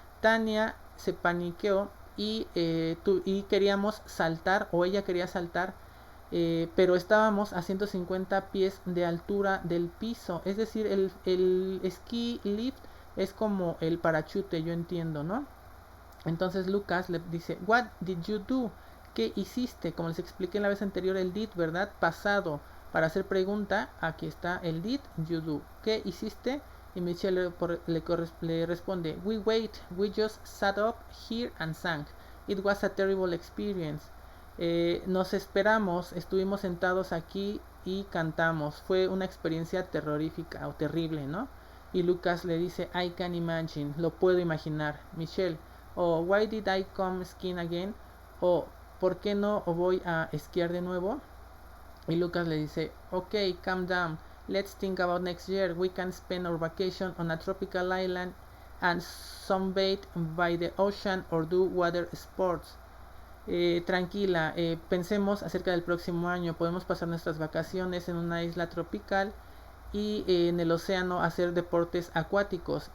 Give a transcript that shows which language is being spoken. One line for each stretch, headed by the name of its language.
Spanish: Tania se paniqueó y queríamos saltar, o ella quería saltar pero estábamos a 150 pies de altura del piso, es decir, el ski lift es como el parachute, yo entiendo, ¿no? Entonces Lucas le dice,
English: what did you do?
Spanish: ¿Qué hiciste? Como les expliqué la vez anterior, el did, ¿verdad? Pasado. Para hacer pregunta, aquí está el did, you do. ¿Qué hiciste? Y Michelle le responde,
English: we wait, we just sat up here and sang. It was a terrible experience.
Spanish: Nos esperamos, estuvimos sentados aquí y cantamos. Fue una experiencia terrorífica o terrible, ¿no? Y Lucas le dice,
English: I can imagine,
Spanish: lo puedo imaginar.
English: Michelle, o why did I come skiing again?
Spanish: O ¿por qué no voy a esquiar de nuevo? Y Lucas le dice,
English: ok, calm down, let's think about next year. We can spend our vacation on a tropical island and sunbathe by the ocean or do water sports.
Spanish: Tranquila, pensemos acerca del próximo año. Podemos pasar nuestras vacaciones en una isla tropical y en el océano hacer deportes acuáticos.